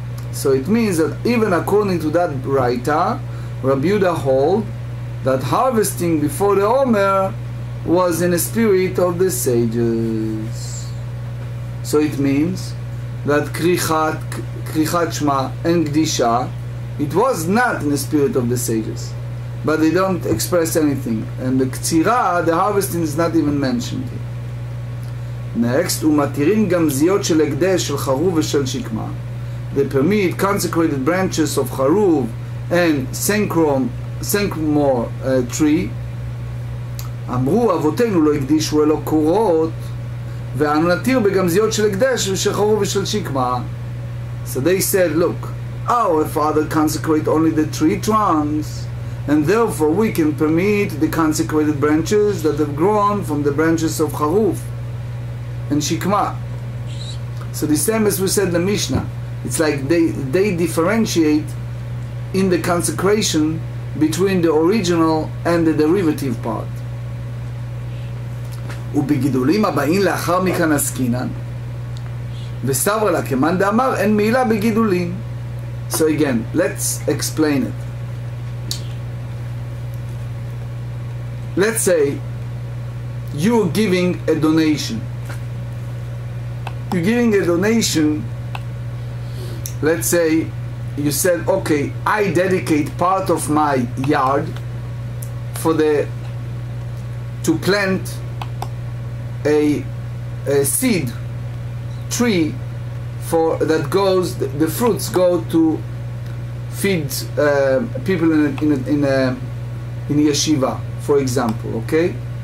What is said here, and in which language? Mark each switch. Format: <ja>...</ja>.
<en>So it means that even according to that writer, Rabbi Yehuda hold that harvesting before the Omer was in the spirit of the sages. So it means that Krichat Shema and Gdisha, it was not in the spirit of the sages, but they don't express anything. And the Ktsira, the harvesting, is not even mentioned here. Next,</en> <he>ומתירים גם זיות של הקדש של חרוב ושל שקמה.</he> <en>They permit consecrated branches of charuv and sycamore tree.</en> <he>אמרו אבותינו לא הקדישו אלא קורות, ואנו נתיר בגם זיות של הקדש ושל חרוב ושל שקמה.</he> <en>So they said, look, our father consecrate only the tree trunks, and therefore we can permit the consecrated branches that have grown from the branches of charuv and shikma. So the same as we said in the Mishnah, it's like they differentiate in the consecration between the original and the derivative part.</en> <he>ובגידולים הבאים לאחר מכן עסקינן, וסתברא לה כמאן דאמר אין מעילה בגידולים.</he> <en>So again, let's explain it. Let's say you're giving a donation. You're giving a donation. Let's say you said, okay, I dedicate part of my yard to plant a seed tree that goes, the fruits go to feed people in yeshiva, for example, okay?</en>